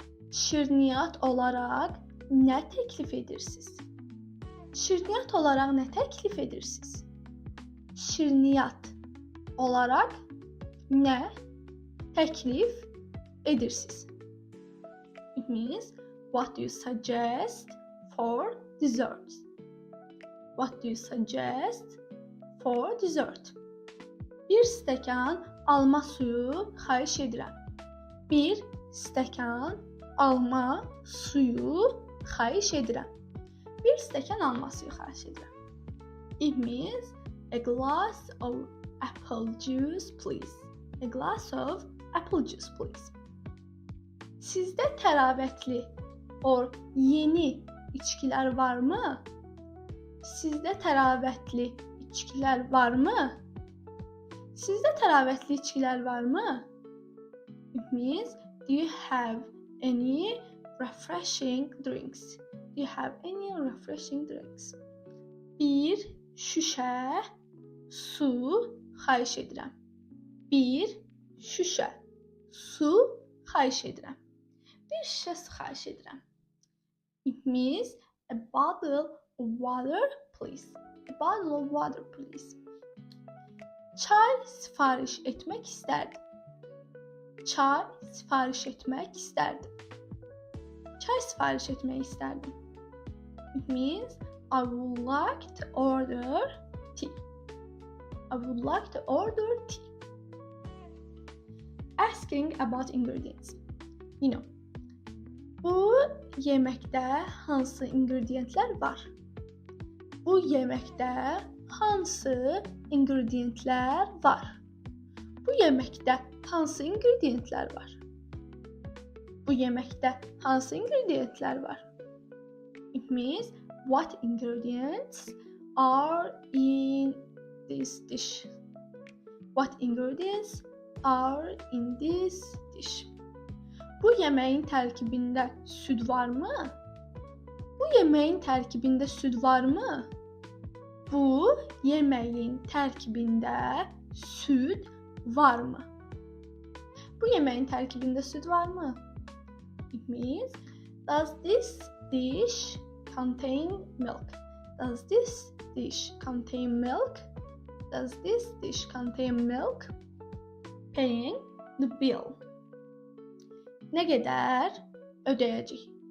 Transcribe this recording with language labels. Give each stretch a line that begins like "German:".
Azerbaijani: Şirniyyat olaraq nə təklif edirsiniz? Şirniyyat olaraq nə təklif edirsiniz? Şirniyyat olaraq nə təklif edirsiniz?
English: It means, what do you suggest for dessert? What do you suggest for dessert?
Azerbaijani: Bir stəkan alma suyu xahiş edirəm. Bir stəkan alma suyu xahiş edirəm. Bir stəkan alma suyu xahiş edirəm.
English: It means, a glass of apple juice, please. A glass of apple juice, please.
Azerbaijani: Sizdə təravətli
English: or
Azerbaijani: yeni içkilər varmı? Sizdə təravətli içkilər varmı? Sizdə təravətli içkilər varmı?
English: It means, do you have any refreshing drinks? Do you have any refreshing drinks?
Azerbaijani: Bir şüşə su xahiş edirəm. Bir şüşə su xahiş edirəm. Bir şüşə su xahiş edirəm.
English: It means, a bottle of water, please. A bottle of water, please.
Azerbaijani: Çay sifariş etmək istərdim. Çay sifariş etmək istərdim. Çay sifariş etmək istərdim.
English: It means, I would like to order tea. I would like to order tea. Asking about ingredients. You know,
Azerbaijani: bu yeməkdə hansı ingredientlər var? Bu yeməkdə hansı ingredientlər var? Bu yeməkdə hansı ingredientlər var? Bu yeməkdə hansı ingredientlər var?
English: It means, what ingredients are in this dish? What ingredients are in this dish?
Azerbaijani: Bu yeməyin tərkibində süd varmı? Bu yeməyin tərkibində süd varmı? Bu yeməyin tərkibində süd varmı? Bu yeməyin tərkibində süd varmı?
English: It means, does this dish contain milk? Does this dish contain milk? Does this dish contain milk? Paying the bill.
Azerbaijani: Nə qədər ödəyəcək?